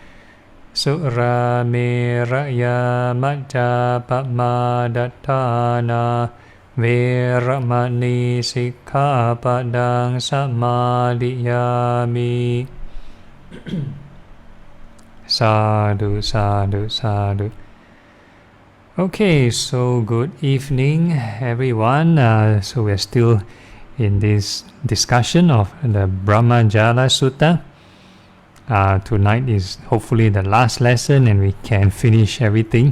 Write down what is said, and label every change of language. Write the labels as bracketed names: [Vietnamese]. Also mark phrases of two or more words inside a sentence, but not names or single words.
[Pali] Surameraya maccappamaddatthāna vēramani sikkhapadang samadhiyami. Sadhu, sadhu, sadhu. [English] Okay, so good evening, everyone. So we're still in this discussion of the Brahmā Jala Sutta. Tonight is hopefully the last lesson and we can finish everything.